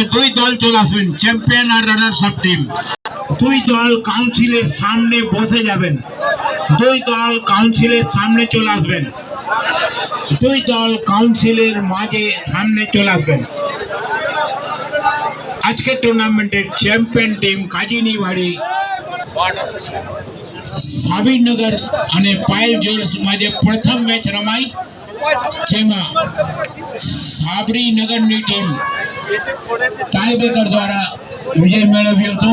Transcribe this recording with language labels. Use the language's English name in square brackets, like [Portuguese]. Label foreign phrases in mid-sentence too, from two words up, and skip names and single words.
[Bangla] দুই দল চলে আসবেন, চ্যাম্পিয়ন আর রানার্স আপ টিম। দুই দল কাউন্সিলের সামনে বসে যাবেন, দুই দল কাউন্সিলের সামনে চলে আসবেন, দুই দল কাউন্সিলের মাঝে সামনে চলে আসবেন। [Gujarati] আজকের ટુર્નામેન્ટે ચેમ્પિયન ટીમ કાજીની વાડી સાબીનગર અને પાયલ જ્વેલર્સ માঝে પ્રથમ મેચ રમાઈ, જેમાં સાબરીનગરની ટીમ ટાઈબ્રેકર દ્વારા વિજય મેળવ્યો હતો.